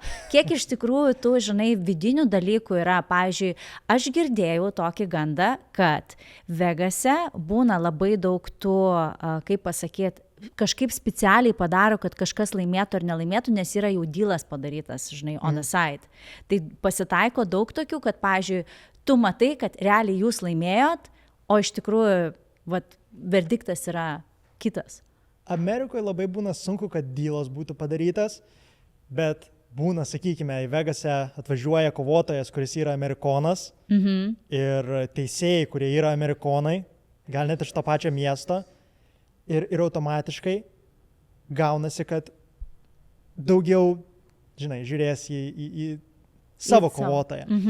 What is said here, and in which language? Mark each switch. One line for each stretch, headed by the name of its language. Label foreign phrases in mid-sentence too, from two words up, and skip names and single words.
Lithuanian: Kiek iš tikrųjų tų, žinai, vidinių dalykų yra, pavyzdžiui, aš girdėjau tokį gandą, kad Vegase būna labai daug tų, kaip pasakyti, kažkaip specialiai padaro, kad kažkas laimėtų ar nelaimėtų, nes yra jau dylas padarytas, žinai,
English: on the side.
Lithuanian: Tai pasitaiko daug tokių, kad, pavyzdžiui, tu matai, kad realiai jūs laimėjot, o iš tikrųjų, vat, verdiktas yra kitas. Amerikoje labai būna sunku, kad dylas būtų padarytas, bet būna, sakykime, į Vegasą atvažiuoja kovotojas, kuris yra amerikonas, ir teisėjai, kurie yra amerikonai, gal net iš to pačio miesto, ir automatiškai gaunasi, kad daugiau, žinai, žiūrės į savo kovotoją.